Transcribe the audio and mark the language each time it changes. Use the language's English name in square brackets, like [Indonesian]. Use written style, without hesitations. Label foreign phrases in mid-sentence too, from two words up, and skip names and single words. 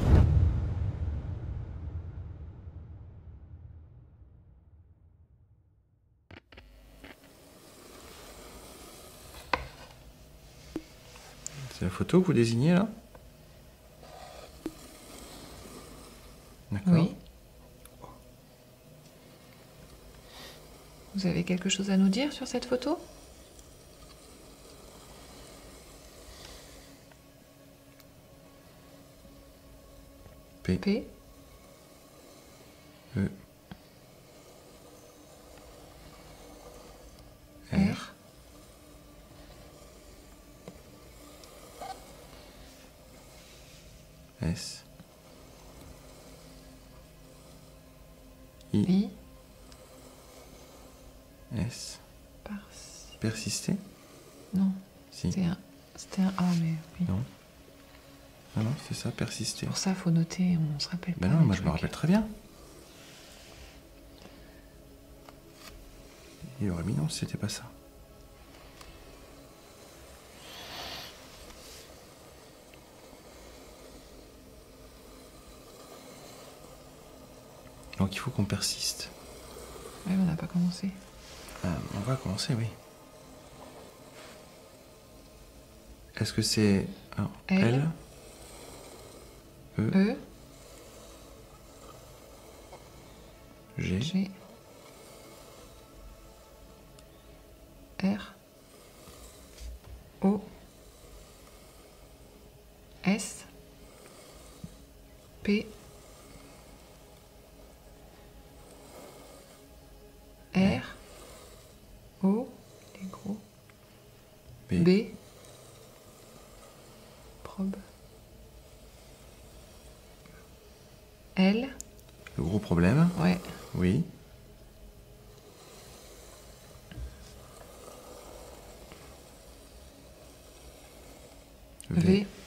[French] C'est la photo que vous désignez là ? D'accord. Oui. Vous avez quelque chose à nous dire sur cette photo? P. P. E. R. S. I. I. S. Par-ci. Persister ? Non, Si. c'était un A, mais oui. Non. Ah non, c'est ça, persister. Pour ça, faut noter, on se rappelle pas. Ben non, des moi je me trucs. rappelle très bien. Il aurait mis non, c'était pas ça. Donc il faut qu'on persiste. Ouais, on n'a pas commencé. On va commencer, oui. Est-ce que c'est un L. E, E. G, G. R. O. S. P. R. O. Les gros. B, B. Probe. L. le gros problème, Ouais. oui. V.